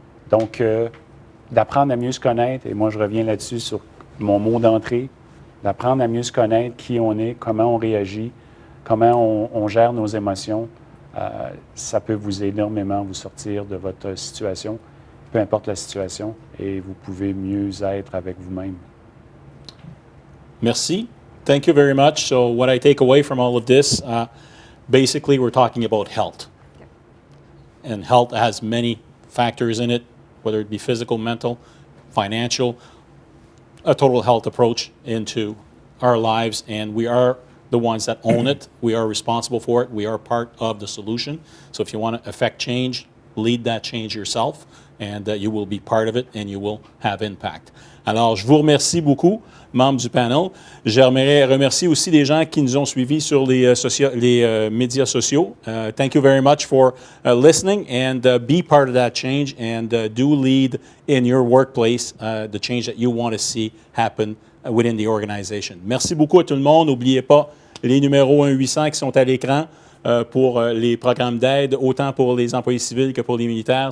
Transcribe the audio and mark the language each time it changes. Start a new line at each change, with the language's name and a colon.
French: Donc, d'apprendre à mieux se connaître, et moi je reviens là-dessus sur mon mot d'entrée, d'apprendre à mieux se connaître, qui on est, comment on réagit, comment on gère nos émotions, ça peut vous énormément vous sortir de votre situation, peu importe la situation, et vous pouvez mieux être avec vous-même. Merci.
English: Thank you very much. So what I take away from all of this, basically we're talking about health. And health has many factors in it, whether it be physical, mental, financial, a total health approach into our lives. And we are the ones that own it. We are responsible for it. We are part of the solution. So if you want to affect change, lead that change yourself, and you will be part of it and you will have impact.
French: Alors, je vous remercie beaucoup, membres du panel. J'aimerais remercier aussi les gens qui nous ont suivis sur les médias sociaux.
English: Thank you very much for listening, and be part of that change, and do lead in your workplace the change that you want to see happen within the organization.
French: Merci beaucoup à tout le monde. N'oubliez pas les numéros 1-800 qui sont à l'écran pour les programmes d'aide, autant pour les employés civils que pour les militaires.